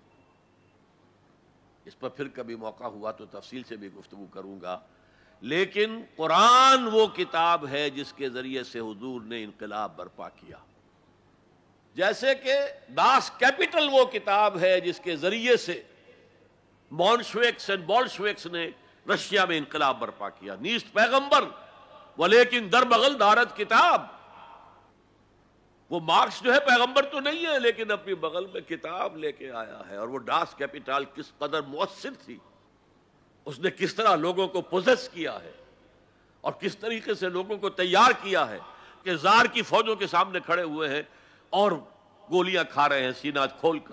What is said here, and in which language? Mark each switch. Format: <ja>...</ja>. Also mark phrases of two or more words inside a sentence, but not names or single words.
<ur>اس پر پھر کبھی موقع ہوا تو تفصیل سے بھی گفتگو کروں گا، لیکن قرآن وہ کتاب ہے جس کے ذریعے سے حضور نے انقلاب برپا کیا، جیسے کہ داس کیپٹل وہ کتاب ہے جس کے ذریعے سے مونشویکس اور بولشویکس نے رشیا میں انقلاب برپا کیا۔</ur> <fa>نیست پیغمبر ولیکن در بغل دارت کتاب۔</fa> <ur>وہ مارکس جو ہے پیغمبر تو نہیں ہے، لیکن اپنی بغل میں کتاب لے کے آیا ہے۔ اور وہ داس کیپٹل کس قدر مؤثر تھی، اس نے کس طرح لوگوں کو پوزیس کیا ہے اور کس طریقے سے لوگوں کو تیار کیا ہے کہ زار کی فوجوں کے سامنے کھڑے ہوئے ہیں اور گولیاں کھا رہے ہیں سینہ کھول کر۔</ur>